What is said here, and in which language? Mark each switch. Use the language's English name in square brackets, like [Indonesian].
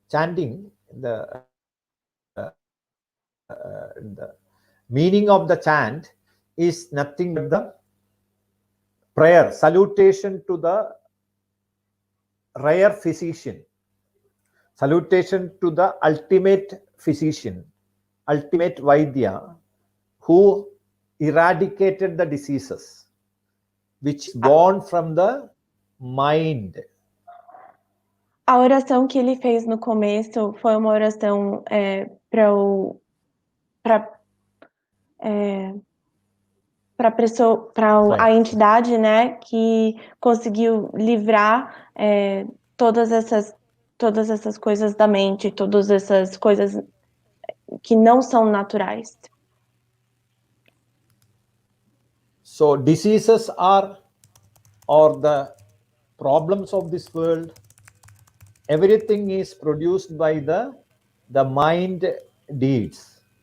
[English] Chanting the meaning of the chant is nothing but the prayer, salutation to the rare physician, salutation to the ultimate physician, ultimate vaidya, who eradicated the diseases, which born from the mind. [Portuguese] A oração que ele fez no começo foi uma oração para a entidade, né, que conseguiu livrar todas essas coisas da mente, todas essas coisas que não são naturais. [English] So diseases are the problems of this world. Everything is produced by the mind deeds.